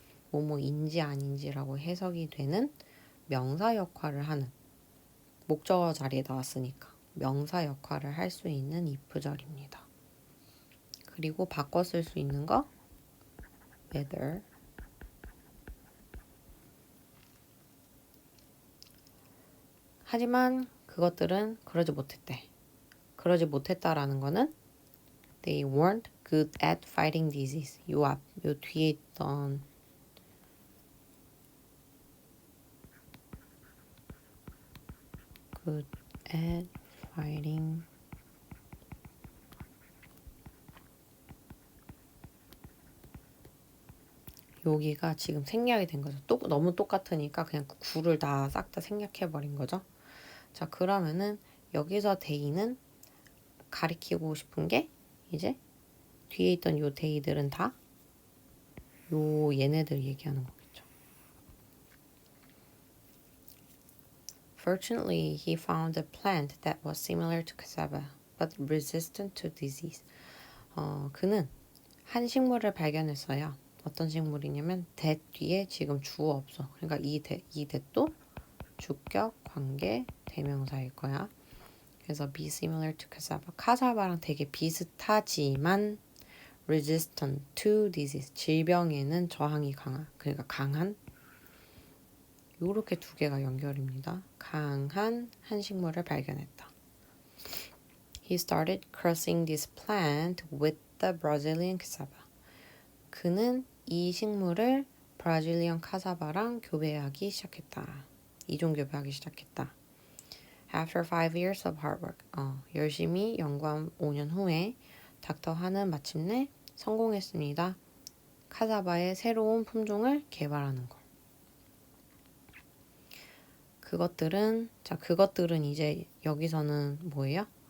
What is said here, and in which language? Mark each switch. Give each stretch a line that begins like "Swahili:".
Korean: 뭐뭐인지 아닌지라고 해석이 되는 명사 역할을 하는 목적어 자리에 나왔으니까 명사 역할을 할 수 있는 if절입니다. 그리고 바꿔 쓸 수 있는 거 whether 하지만 그것들은 그러지 못했대. 그러지 못했다라는 거는
English: they weren't good at fighting disease.
Korean: 요 뒤에 있던
English: good at fighting
Korean: 여기가 지금 생략이 된 거죠. 너무 똑같으니까 그냥 그 구를 다 싹 다 생략해버린 거죠. 자, 그러면은 여기서 데이는 가리키고 싶은 게 이제 뒤에 있던 요 데이들은 다 요 얘네들 얘기하는 거겠죠.
English: Fortunately, he found a plant that was similar to cassava, but resistant to disease.
Korean: 그는 한 식물을 발견했어요. 어떤 식물이냐면 that 뒤에 지금 주어 없어. 그러니까 이 that도 주격, 관계, 대명사일 거야.
English: 그래서 be similar to cassava.
Korean: 카사바랑 되게 비슷하지만
English: resistant to disease.
Korean: 질병에는 저항이 강한. 그러니까 강한. 요렇게 두 개가 연결입니다. 강한 한 식물을 발견했다.
English: He started crossing this plant with the Brazilian cassava.
Korean: 그는 이 식물을 브라질리언 카사바랑 교배하기 시작했다. 이종 교배하기 시작했다.
English: After 5 years of hard work.
Korean: 열심히 연구한 5년 후에 닥터 하는 마침내 성공했습니다. 카사바의 새로운 품종을 개발하는 거. 그것들은 이제 여기서는 뭐예요?